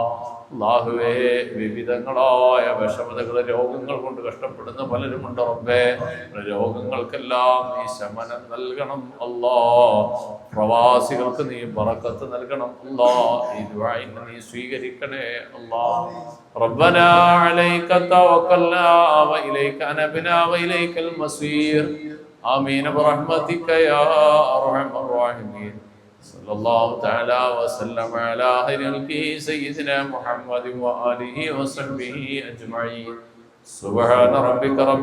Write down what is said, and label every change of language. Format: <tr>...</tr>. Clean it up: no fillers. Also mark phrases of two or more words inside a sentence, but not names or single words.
<ml>അല്ലാഹുവേ, വിവിധങ്ങളായ വിഷമതകൾ, രോഗങ്ങൾ കൊണ്ട് കഷ്ടപ്പെടുന്ന പലരുമുണ്ട് റബ്ബേ. രോഗങ്ങൾക്കെല്ലാം നീ ശമനം നൽകണം അല്ലാഹ്. പ്രവാസികൾക്ക് നീ ബറക്കത്ത് നൽകണം അല്ലാഹ്. ഈ ദുആ ഇന്ന് നീ സ്വീകരിക്കണേ അല്ലാഹ്.</ml> <ar>റബ്ബനാ عليك توكلنا وإليك أنبنا وإليك المصير آمين برحمتك يا أرحم الراحمين صلى الله تعالى وسلم على خير خلقه سيدنا محمد وآله وصحبه أجمعين سبحان ربك رب</ar>